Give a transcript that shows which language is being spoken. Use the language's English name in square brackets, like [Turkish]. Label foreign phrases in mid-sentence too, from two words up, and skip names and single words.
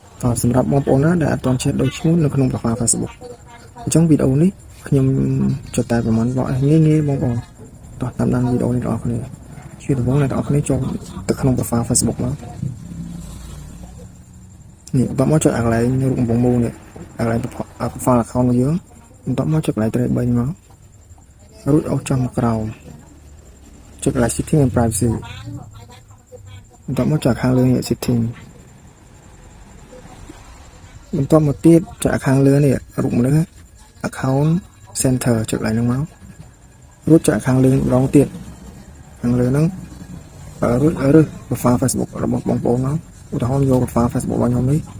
[Khmer] សម្រាប់បងប្អូនណាដែលអត់ទាន់ចេះដូចឈ្មោះនៅក្នុង profile Facebook អញ្ចឹងវីដេអូនេះខ្ញុំចុចតែប្រហែលងាយបងប្អូនតោះតាមដានវីដេអូនេះបងប្អូនជួយដំណងអ្នកទាំងអស់គ្នាចូលទៅក្នុង profile Facebook មកនេះបន្តមកចុចអាកន្លែងរូបកំពុងមូលនេះអាកន្លែង [English] profile account [Khmer] របស់យើងបន្តមកចុចកន្លែងត្រេះ3មករួចអោសចុះមកក្រោមចុចកន្លែង [English] setting and privacy [Khmer] បន្តមកចុចខាងលើនេះ setting បន្តមកទៀតចុចខាងលើនេះរូបមនុស្ស [English] account center [Khmer] ចុចកន្លែងហ្នឹងមករួចចុចខាងលើម្ដងទៀតខាងលើហ្នឹងរួចរើស profile Facebook របស់បងប្អូនមកឧទាហរណ៍យក profile Facebook របស់ខ្ញុំនេះ